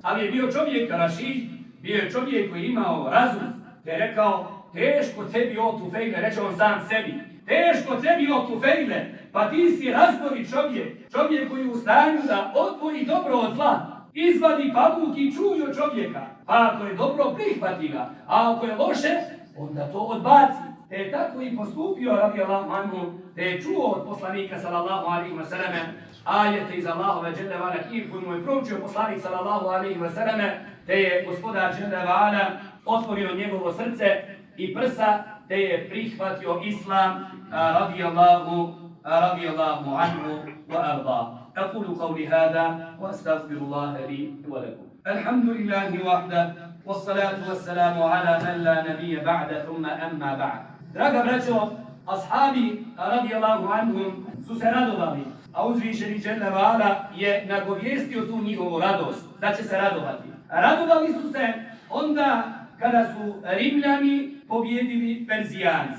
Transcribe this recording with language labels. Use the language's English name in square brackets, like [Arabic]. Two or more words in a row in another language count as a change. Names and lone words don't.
[Bosnian] Ali je bio čovjek rašid, bio je čovjek koji imao razum, te je rekao: "Teško tebi, o Tufejle," reče on sam sebi, teško tebi okufejle, pa ti si razbori čovjek koji je u stanju da odvoji dobro od zla, izvadi pamuk i čuj od čovjeka, pa ako je dobro prihvati ga, a ako je loše, onda to odbaci. Te je tako i postupio [Arabic] رضي الله عنه, [Bosnian] te je čuo od poslanika [Arabic] صلى الله عليه وسلم [Bosnian] ajete iz Allahove [Arabic] جل وعلا [Bosnian] knjigu koju mu je proučio poslanik [Arabic] صلى الله عليه وسلم, [Bosnian] te je gospodar [Arabic] جل وعلا [Bosnian] otvorio njegovo srce i prsa, te je prihvatio islam [Arabic] رضي الله عنه وأرضاه. أقول قولي هذا وأستغفر الله لي ولكم. الحمد لله وحده والصلاة والسلام على من لا نبي بعد ثم أما بعد. [Bosnian] Draga braćo, ashabi [Arabic] رضي الله عنهم [Bosnian] su se radovali, a uzvišeni [Arabic] جل وعلا [Bosnian] je nagovijestio tu njihovu radost, da će se radovati. Radovali su se onda kada su Rimljani pobjedili Perzijance.